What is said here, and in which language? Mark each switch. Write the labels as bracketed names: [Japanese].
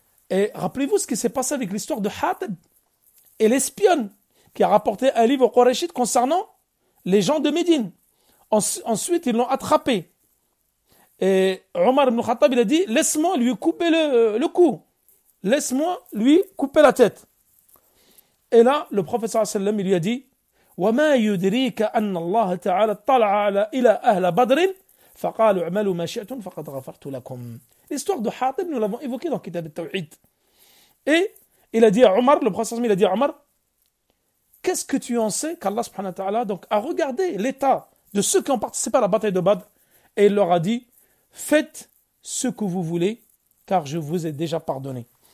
[French] Et rappelez-vous ce qui s'est passé avec l'histoire de Hatib et l'espionne qui a rapporté un livre au Qurayshite concernant les gens de Médine. Ensuite, ils l'ont attrapé. Et Omar ibn Khattab, il a dit, laisse-moi lui couper le cou. Laisse-moi lui couper la tête. Et là, le prophète sallallahu alayhi wa sallam, il lui a dit, [Arabic] وَمَا يُدْرِيكَ أَنَّ اللَّهَ تَعَالَى اطَّلَعَ إِلَى أَهْلَ بَدْرٍ فَقَالُوا اعْمَلُوا مَا شِئْتُمْ فَقَدْ غَفَرْتُ لَكُمْ. [French] L'histoire de Hatib, nous l'avons évoquée dans Kitab al-Tawhid. Et il a dit à Omar, le prophète il a dit à Omar, qu'est-ce que tu en sais qu'Allah subhanahu wa ta'ala donc, a regardé l'état de ceux qui ont participé à la bataille de Badr et il leur a dit, faites ce que vous voulez car je vous ai déjà pardonné.